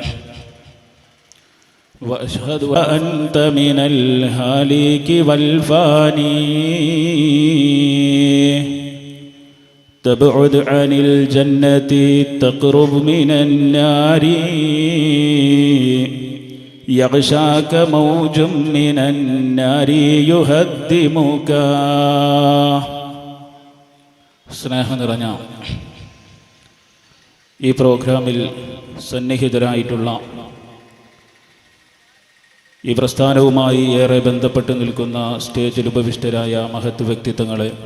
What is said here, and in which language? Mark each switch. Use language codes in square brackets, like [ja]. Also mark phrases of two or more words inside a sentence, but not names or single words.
[ar] وأشهد أنت من الهالك والفاني تبعد عن الجنة تقرب من النار يغشاك موج من النار يهدمك. [ml] സ്നേഹം നിറഞ്ഞ ഈ പ്രോഗ്രാമിൽ സന്നിഹിതരായിട്ടുള്ള ഈ പ്രസ്ഥാനവുമായി ഏറെ ബന്ധപ്പെട്ട് നിൽക്കുന്ന സ്റ്റേജിൽ ഉപവിഷ്ടരായ മഹത് വ്യക്തിത്വങ്ങളെ,